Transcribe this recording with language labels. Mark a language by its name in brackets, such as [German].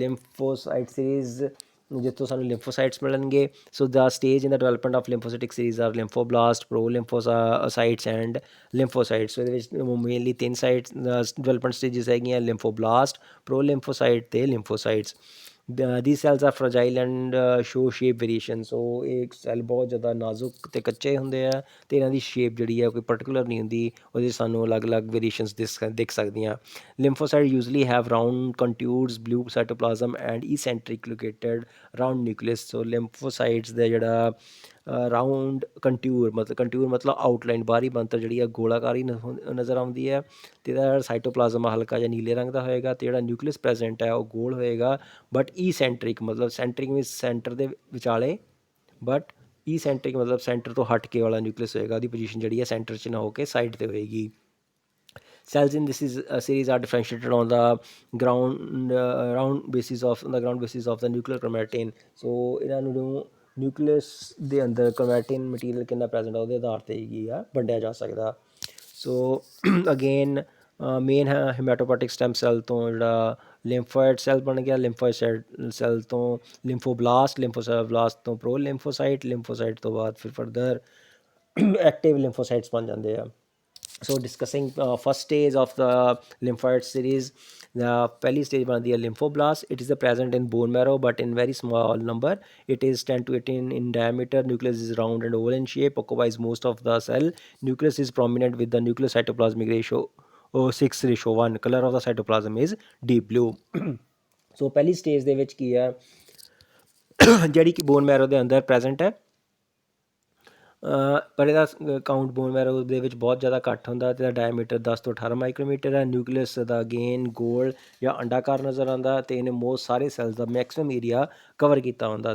[Punjabi] ਲਿੰਫੋਸਾਈਟ series ਜਿੱਥੋਂ ਸਾਨੂੰ ਲਿੰਫੋਸਾਈਟਸ ਮਿਲਣਗੇ। [English] So the stage in the development of lymphocytic series are lymphoblast, pro lymphocytes and lymphocytes. [Punjabi] ਸੋ ਇਹਦੇ ਵਿੱਚ ਮੇਨਲੀ 3 ਸਾਈਟਸ ਡਿਵੈਲਪਮੈਂਟ ਸਟੇਜਸ ਹੈਗੀਆਂ, ਲਿੰਫੋਬਲਾਸਟ, ਪ੍ਰੋ ਲਿੰਫੋਸਾਈਟ ਅਤੇ ਲਿੰਫੋਸਾਈਟਸ। [English] these cells are fragile and show shape variation। [Punjabi] ਸੋ ਇਹ ਸੈੱਲ ਬਹੁਤ ਜ਼ਿਆਦਾ ਨਾਜ਼ੁਕ ਅਤੇ ਕੱਚੇ ਹੁੰਦੇ ਆ ਅਤੇ ਇਹਨਾਂ ਦੀ ਸ਼ੇਪ ਜਿਹੜੀ ਹੈ ਕੋਈ ਪਰਟੀਕੂਲਰ ਨਹੀਂ ਹੁੰਦੀ, ਉਹਦੇ ਸਾਨੂੰ ਅਲੱਗ-ਅਲੱਗ ਵੇਰੀਏਸ਼ਨਸ ਦਿਖ ਸਕਦੀਆਂ। [English] Lymphocyte usually have round contours, blue cytoplasm and eccentric located round nucleus. [Punjabi] ਸੋ ਲਿੰਫੋਸਾਈਟਸ ਦਾ ਜਿਹੜਾ ਰਾਊਂਡ ਕੰਟਿਊਰ ਮਤਲਬ ਆਊਟਲਾਈਨ ਬਾਹਰੀ ਬਣਤਰ ਜਿਹੜੀ ਆ ਗੋਲਾਕਾਰੀ ਨਜ਼ਰ ਆਉਂਦੀ ਹੈ ਅਤੇ ਇਹਦਾ ਸਾਈਟੋਪਲਾਜ਼ਮ ਹਲਕਾ ਜਿਹਾ ਨੀਲੇ ਰੰਗ ਦਾ ਹੋਏਗਾ ਅਤੇ ਜਿਹੜਾ ਨਿਊਕਲੀਅਸ ਪ੍ਰੈਜੈਂਟ ਹੈ ਉਹ ਗੋਲ ਹੋਏਗਾ ਬਟ ਈਸੈਂਟਰਿਕ ਮਤਲਬ ਸੈਂਟਰਿਕ ਮੀਨਸ ਸੈਂਟਰ ਦੇ ਵਿਚਾਲੇ, ਬਟ ਈਸੈਂਟਰਿਕ ਮਤਲਬ ਸੈਂਟਰ ਤੋਂ ਹਟ ਕੇ ਵਾਲਾ ਨਿਊਕਲੀਅਸ ਹੋਏਗਾ। ਉਹਦੀ ਪੋਜੀਸ਼ਨ ਜਿਹੜੀ ਹੈ ਸੈਂਟਰ 'ਚ ਨਾ ਹੋ ਕੇ ਸਾਈਡ 'ਤੇ ਹੋਏਗੀ। [English] Cells in this series are differentiated on the ground basis of the nuclear chromatin। [Punjabi] ਸੋ ਇਹਨਾਂ ਨੂੰ ਨਿਊਕਲੀਅਸ ਦੇ ਅੰਦਰ ਕ੍ਰੋਮੈਟਿਨ ਮਟੀਰੀਅਲ ਕਿੰਨਾ ਪ੍ਰੈਜੈਂਟ ਆ ਉਹਦੇ ਆਧਾਰ 'ਤੇ ਹੀ ਆ ਵੰਡਿਆ ਜਾ ਸਕਦਾ। ਸੋ ਅਗੇਨ ਮੇਨ ਹੈਮੈਟੋਪੈਟਿਕ ਸਟੈਮ ਸੈੱਲ ਤੋਂ ਜਿਹੜਾ ਲਿੰਫੋਇਡ ਸੈੱਲ ਬਣ ਗਿਆ, ਲਿੰਫੋਇਡ ਸੈੱਲ ਤੋਂ ਲਿੰਫੋਬਲਾਸਟ ਤੋਂ ਪ੍ਰੋ ਲਿੰਫੋਸਾਈਟ ਤੋਂ ਬਾਅਦ ਫਿਰ ਫਰਦਰ ਐਕਟਿਵ ਲਿੰਫੋਸਾਈਟਸ ਬਣ ਜਾਂਦੇ ਆ। [English] So discussing first stage of the lymphoid series, [Punjabi] ਪਹਿਲੀ ਸਟੇਜ ਬਣਦੀ ਹੈ ਲਿੰਫੋਬਲਾਸਟ. [English] It is present in bone marrow but in very small number. It is 10 to 18 in diameter. Nucleus is round and oval in shape, occupies most of the cell. Nucleus is prominent with the nucleus cytoplasmic ratio 6:1. Color of the cytoplasm is deep blue. [Punjabi] ਸੋ ਪਹਿਲੀ stage ਦੇ ਵਿੱਚ ਕੀ ਹੈ ਜਿਹੜੀ ਕਿ bone marrow ਦੇ ਅੰਦਰ present ਹੈ, ਪਰ ਇਹਦਾ ਕਾਊਂਟ ਬੋਨ ਮੈਰੋ ਦੇ ਵਿੱਚ ਬਹੁਤ ਜ਼ਿਆਦਾ ਘੱਟ ਹੁੰਦਾ ਅਤੇ ਇਹਦਾ ਡਾਇਮੀਟਰ 10 ਤੋਂ 18 ਮਾਈਕਰੋਮੀਟਰ ਹੈ. ਨਿਊਕਲੀਅਸ ਦਾ ਅਗੇਨ ਗੋਲ ਜਾਂ ਅੰਡਾਕਾਰ ਨਜ਼ਰ ਆਉਂਦਾ ਅਤੇ ਇਹਨੇ ਮੋਸਟ ਸਾਰੇ ਸੈਲਸ ਦਾ ਮੈਕਸੀਮਮ ਏਰੀਆ ਕਵਰ ਕੀਤਾ ਹੁੰਦਾ.